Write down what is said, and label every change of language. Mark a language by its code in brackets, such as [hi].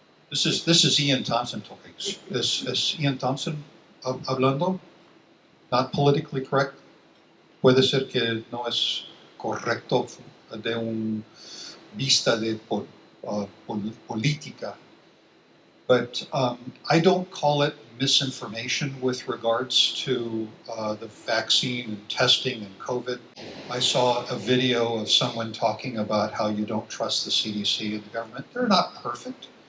[en] This is Ian Thompson talking. This is Ian Thompson hablando. Not politically correct. [es] Puede ser que no es correcto de un vista de política. [en] But I don't call it misinformation with regards to the vaccine and testing and COVID. I saw a video of someone talking about how you don't trust the CDC and the government. They're not perfect.